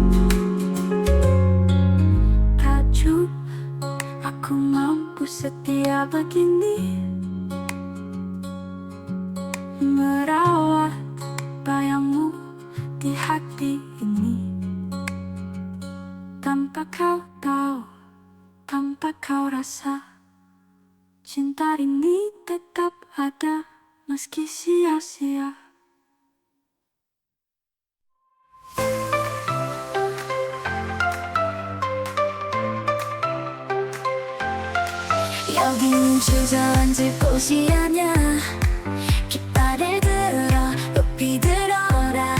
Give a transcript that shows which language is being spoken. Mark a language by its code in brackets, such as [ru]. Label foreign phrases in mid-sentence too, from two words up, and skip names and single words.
[id] Takjub aku mampu setia begini, merawat bayangmu di hati ini. Tanpa kau tahu, tanpa kau rasa, cinta ini tetap ada meski sia-sia. [ko] 여긴 주저앉을 곳이 아냐, 깃발을 들어 높이 들어라.